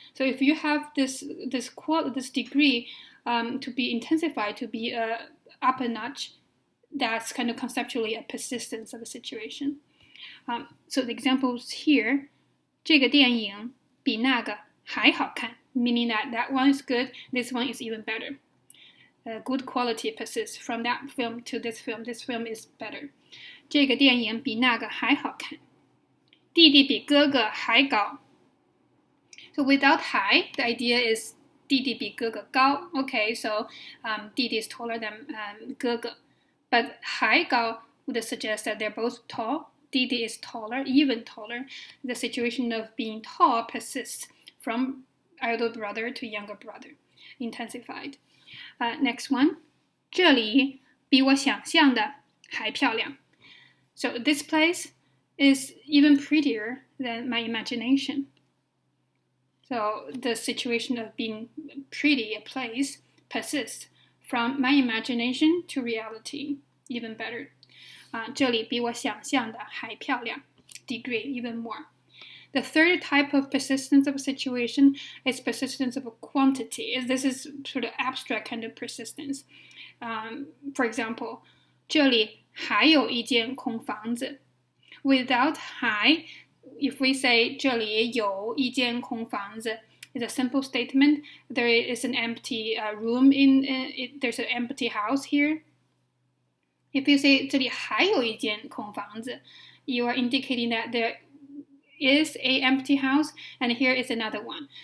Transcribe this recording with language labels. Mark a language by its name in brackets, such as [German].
[English] So if you have this degree to be intensified, to be up a notch, that's kind of conceptually a persistence of a situation. So the examples here, [Chinese] 这个电影比那个还好看, [English] meaning that one is good, this one is even better. Good quality persists from that film to this film. This film is better. [Chinese] 这个电影比那个还好看. 弟弟比哥哥还高. [English] So without 还, the idea is [Chinese] 弟弟比哥哥高. [English] Okay, so 弟弟 is taller than 哥哥. But 还高 would suggest that they're both tall. 弟弟 is taller, even taller. The situation of being tall persists from elder brother to younger brother, intensified. Next one, [Chinese] 这里比我想象的还漂亮. [English] So this place is even prettier than my imagination. So the situation of being pretty, a place, persists from my imagination to reality, even better. [Chinese] 这里比我想象的还漂亮. [English] Degree, even more. The third type of persistence of a situation is persistence of a quantity. This is sort of abstract kind of persistence. For example, [Chinese] 这里还有一间空房子. [English] Without 还, if we say [Chinese] 这里有一间空房子 [English] is a simple statement. There is an empty room there's an empty house here. If you say [Chinese] 这里还有一间空房子, [English] you are indicating that there is a empty house and here is another one.